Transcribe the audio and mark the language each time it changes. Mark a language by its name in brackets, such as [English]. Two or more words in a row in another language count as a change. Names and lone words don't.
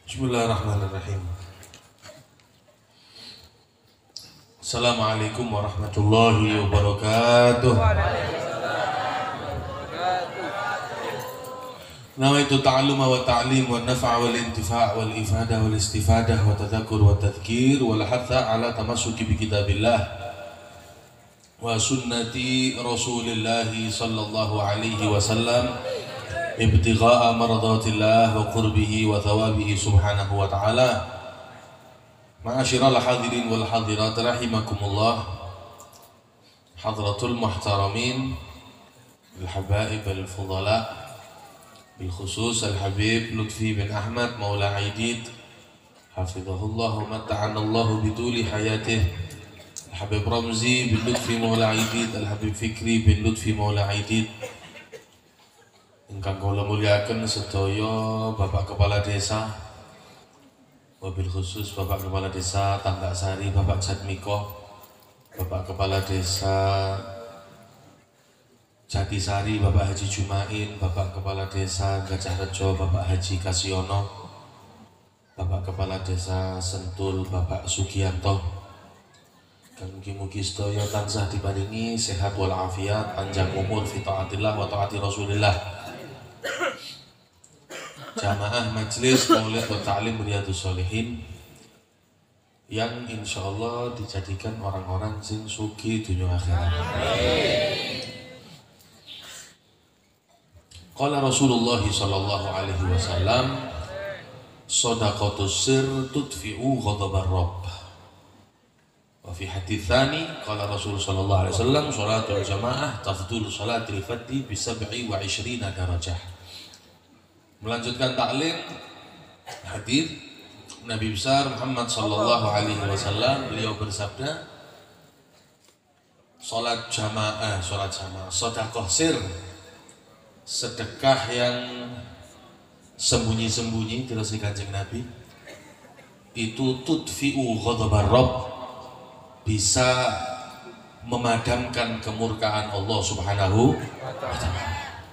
[Arabic] بسم الله الرحمن الرحيم. السلام عليكم ورحمة الله وبركاته. نويت التعلم والتعليم والنفع والانتفاع والإفادة والاستفادة والتذكر والتذكير والحث على التمسك بكتاب الله وسنة رسول الله صلى الله عليه وسلم ابتغاء مرضاة الله وقربه وثوابه سبحانه وتعالى. معاشر الحاضرين والحاضرات رحمكم الله، حضرة المحترمين، الحبائب الفضلاء، بالخصوص الحبيب Lutfi bin Ahmad Maula Aidid حفظه الله ومتعنا الله بطول حياته، الحبيب Ramzi bin Lutfi Maula Aidid، الحبيب Fikri bin Lutfi Maula Aidid. [Javanese] Ingkang kula muliaken sedaya Bapak Kepala Desa, [Arabic] وبالخصوص [Javanese] Bapak Kepala Desa Tambak Sari, Bapak Jatmiko, Bapak Kepala Desa Jatisari, Bapak Haji Jumain, Bapak Kepala Desa Gajah Rejo, Bapak Haji Kasiono, Bapak Kepala Desa Sentul, Bapak Sugianto. Mugi-mugi sedaya tansah diparingi sehat wal afiat, panjang umur [Arabic] في طاعة الله وطاعة رسول الله. [Javanese] Jamaah Majelis Maulid wa Ta'lim Riyadhus Shalihin [Indonesian] yang insyaallah dijadikan orang-orang [Javanese] sing sugih dunya akhirat. [Arabic] قال رسول الله صلى الله عليه وسلم، صدقة السر تطفئ غضب الرب. وفي الحديث الثاني قال رسول صلى الله عليه وسلم, صلاة الجماعة تفضل صلاة الفرض ب 27 درجة. [Indonesian] Melanjutkan taklim hadis Nabi besar Muhammad [Arabic] صلى الله عليه وسلم, [Indonesian] beliau bersabda, salat jamaah, sedekah sir, sedekah yang sembunyi-sembunyi, terus Kanjeng Nabi, itu [Arabic] تطفئ غضب الرب, [Indonesian] bisa memadamkan kemurkaan Allah [Arabic] سبحانه وتعالى.